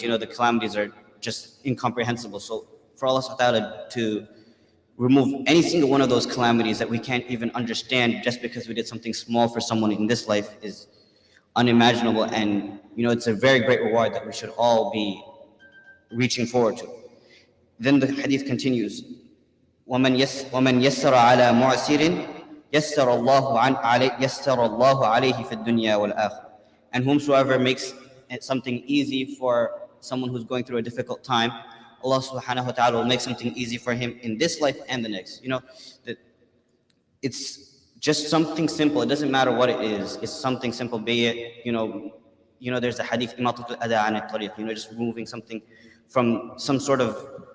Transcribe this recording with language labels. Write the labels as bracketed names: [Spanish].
[English] The calamities are just incomprehensible. So for Allah subhanahu wa ta'ala to remove any single one of those calamities that we can't even understand just because we did something small for someone in this life is unimaginable, and it's a very great reward that we should all be reaching forward to. Then the hadith continues, [Arabic] وَمَنْ يَسَّرَ عَلَى مُعْسِرٍ يَسَّرَ اللَّهُ عَلَيْهِ فِي الدُّنْيَا وَالْآخِرَةِ. [English] And whomsoever makes something easy for someone who's going through a difficult time, Allah subhanahu wa ta'ala will make something easy for him in this life and the next. It's just something simple. It doesn't matter what it is. It's something simple, be it, there's a hadith, just removing something from some sort of